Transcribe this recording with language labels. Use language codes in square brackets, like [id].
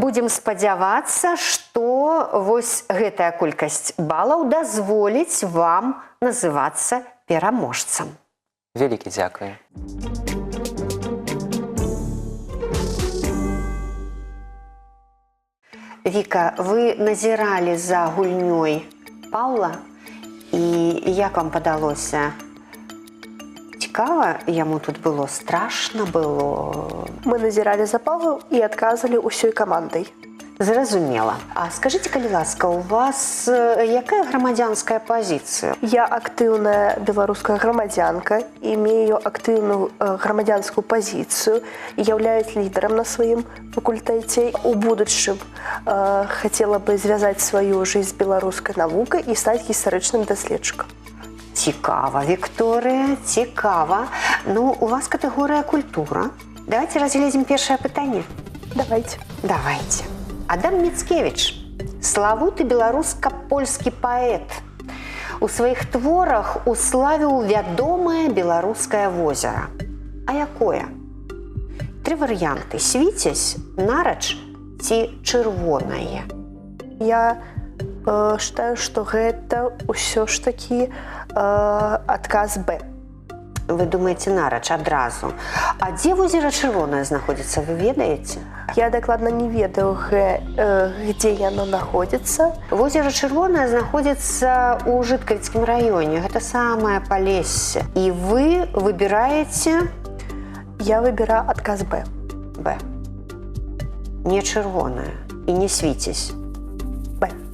[be] Будзем спадзявацца, што вось гэтая колькасць балаў дазволіць вам называцца пераможцам. Вялікі дзякуй. Віка, вы назіралі за гульнёй Паўла, і як вам падалося? Цікава яму тут было, страшна было? Мы назіралі за Павлом і адказалі ўсёй камандай. Зразумела. А скажыце, калі ласка, у вас якая грамадзянская пазіцыя? Я актыўная беларуская грамадзянка, имею актыўную грамадзянскую пазіцыю і являюсь лідарам на сваім факультэце. У будучым хацела бы звязаць сваю жизнь з беларускай навукай і стаць гістарычным даследчыкам. Цікава, Вікторыя, цікава. Ну, у вас катэгорыя культура. Давайте разгледзім першае пытанне. Давайте. Давайте. Адам Міцкевіч, славуты беларуска-польскі паэт. У сваіх творах уславіў вядомае беларускае возера. А якое? 3 варыянты: Свіцязь, Нарач ці Чырвонае. [ru] Я считаю, что гэта ўсё ж таки адказ Б. [be] Вы думаеце Нарач адразу. А дзе возера Чырвонае знаходзіцца, вы ведаеце? Я дакладна не ведаю, где яно находится. Возера Чырвонае знаходзіцца ў Жыткавіцкім раёне. Гэта самае Палессе. І вы выбіраеце... [ru] Я выбираю адказ Б. [be] Б. Не Чырвонае і не Свіцязь. Б.